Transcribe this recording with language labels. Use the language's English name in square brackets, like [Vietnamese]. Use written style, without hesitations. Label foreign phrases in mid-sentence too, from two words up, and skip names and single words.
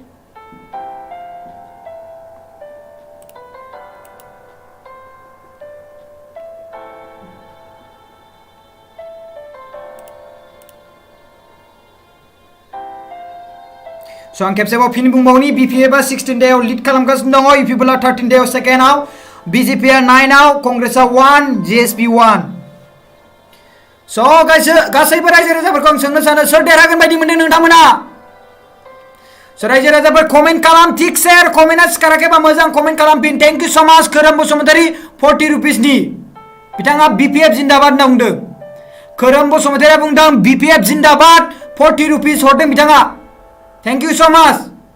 [Bodo] सो आं खेबसेबाव फिन बुंबावनि बीपीएफआ 16 डेआव लीड खालामगासिनो दङ यूपीपीआ 13 डेआव सेकेन्डआव बीजेपीआ 9आव कांग्रेसआ 1 जीएसपी 1 स' गासैबो रायजो राजाफोरखौ आं सोंनो सानो सोर देरहागोन बायदि मोनदों नोंथांमोना स' रायजो राजाफोर कमेन्ट खालाम थिक सेर कमेन्टआ सिखाराखैबा मोजां कमेन्ट खालाम फिन [English] thank you so much [Bodo] खोरोम बसुमतारी 40 रुपिसनि बिथाङा बीपीएफ जिन्दाबाद होनना बुंदों खोरोम बसुमतारीया बुंदों बीपीएफ जिन्दाबाद 40 रुपिस हरदों बिथाङा [English] thank you so much